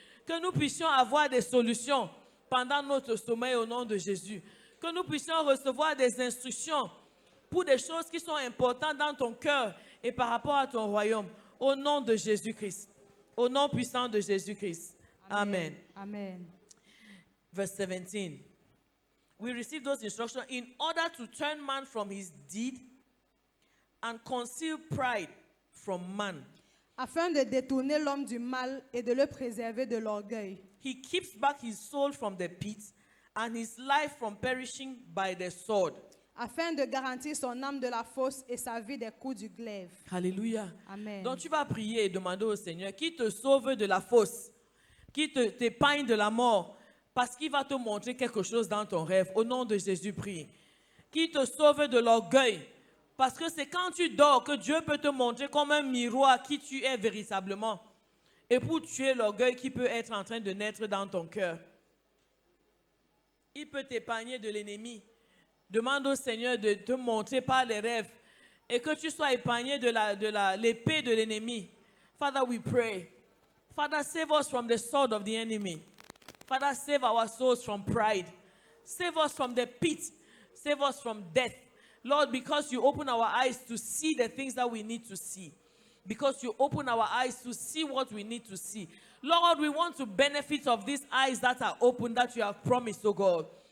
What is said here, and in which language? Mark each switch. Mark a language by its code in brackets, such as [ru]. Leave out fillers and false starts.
[fr] Que nous puissions avoir des solutions pendant notre sommeil au nom de Jésus. Que nous puissions recevoir des instructions pour des choses qui sont importantes dans ton cœur et par rapport à ton royaume. Au nom de Jésus-Christ. Au nom puissant de Jésus-Christ. Amen. Amen. [en] Verse 17. We receive those instructions in order to turn man from his deed and conceal pride from man. [fr] Afin de détourner l'homme du mal et de le préserver de l'orgueil. [en] He keeps back his soul from the pit and his life from perishing by the sword. [fr] Afin de garantir son âme de la fosse et sa vie des coups du glaive. Alléluia. Amen. Donc tu vas prier et demander au Seigneur qui te sauve de la fosse, qui t'épargne de la mort, parce qu'il va te montrer quelque chose dans ton rêve. Au nom de Jésus, prie. Qui te sauve de l'orgueil, parce que c'est quand tu dors que Dieu peut te montrer comme un miroir qui tu es véritablement. Et pour tuer l'orgueil qui peut être en train de naître dans ton cœur. Il peut t'épargner de l'ennemi. Demande au Seigneur de te montrer par les rêves et que tu sois épargné de l'épée de l'ennemi. [en] Father, we pray. Father, save us from the sword of the enemy. Father, save our souls from pride. Save us from the pit. Save us from death. Lord, because you open our eyes to see the things that we need to see. Because you open our eyes to see what we need to see. Lord, we want to benefit of these eyes that are open that you have promised, oh God.